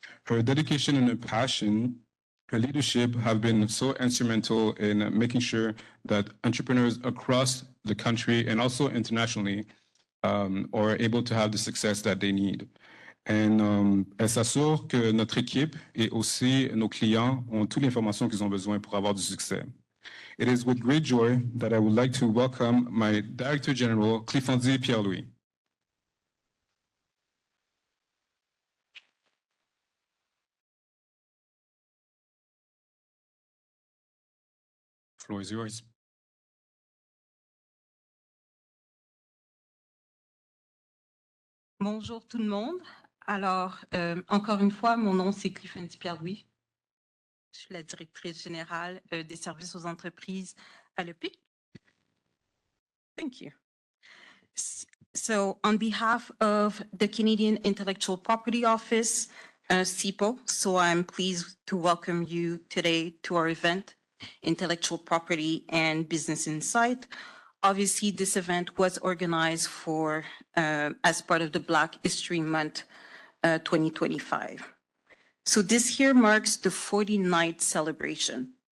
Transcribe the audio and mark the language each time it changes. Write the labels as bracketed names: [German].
[English] Her dedication and her passion, her leadership have been so instrumental in making sure that entrepreneurs across the country and also internationally are able to have the success that they need. [French] And elle s'assure que notre équipe et aussi nos clients ont toute l'information qu'ils ont besoin pour avoir du succès. [English] It is with great joy that I would like to welcome my Director General, Cliffandi Pierre-Louis. The floor is yours. [French] Bonjour tout le monde. Alors, encore une fois, mon nom c'est Cliffandi Pierre-Louis. Je suis la directrice générale des services aux entreprises à l'EPIC. [English] Thank you. So, on behalf of the Canadian Intellectual Property Office, CIPO, so I'm pleased to welcome you today to our event, Intellectual Property and Business Insight. Obviously, this event was organized as part of the Black History Month 2025. So this year marks the 49th celebration